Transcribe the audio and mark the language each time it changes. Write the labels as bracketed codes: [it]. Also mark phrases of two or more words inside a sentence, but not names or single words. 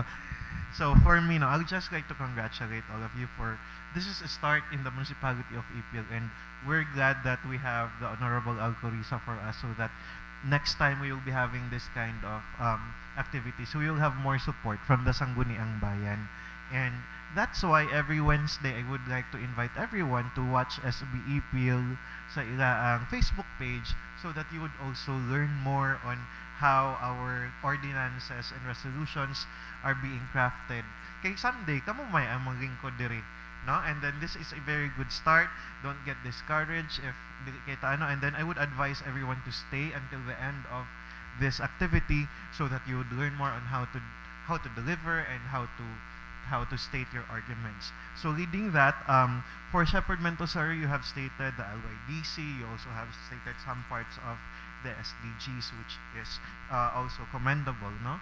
[en] So for me, I would just like to congratulate all of you for this is a start in the municipality of Ipil, and we're glad that we have the Honorable Alcorisa for us, so that next time we will be having this kind of activities, we will have more support from the Sangguniang Bayan. And that's why every Wednesday I would like to invite everyone to watch SB Ipil [ceb] sa ilaang [en] Facebook page, so that you would also learn more on how our ordinances and resolutions are being crafted. [ceb] Kay someday, kamo may ang maglingkod diri, no? [en] And then this is a very good start. Don't get discouraged if [ceb] dili kay taano. [en] And then I would advise everyone to stay until the end of this activity, so that you would learn more on how to deliver and how to state your arguments. So leading that, for Shepherd Montessori, you have stated the LYDC. You also have stated some parts of the SDGs, which is also commendable, no?